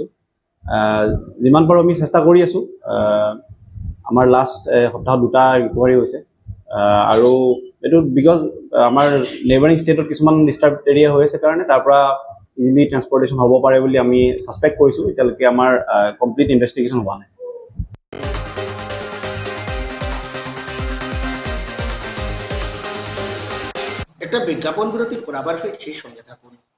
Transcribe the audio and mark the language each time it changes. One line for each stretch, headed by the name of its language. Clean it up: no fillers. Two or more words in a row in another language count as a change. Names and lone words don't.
Assamese: যিমান পাৰোঁ আমি চেষ্টা কৰি আছোঁ। আমাৰ লাষ্ট সপ্তাহত 2টা ৰিকভাৰী হৈছে। আৰু এইটো বিকজ আমাৰ
English: neighbouring state
Assamese: কিছুমান
English: disturbed area
Assamese: হৈ আছে কাৰণে তাৰ পৰা
English: easily transportation
Assamese: হ'ব পাৰে বুলি আমি ছাছপেক্ট কৰিছোঁ। এতিয়ালৈকে আমাৰ
English: complete investigation
Assamese: হোৱা নাই।
Bangla: একটা বিজ্ঞাপন বিরতির পর আবার ফিরছি, সঙ্গে থাকুন।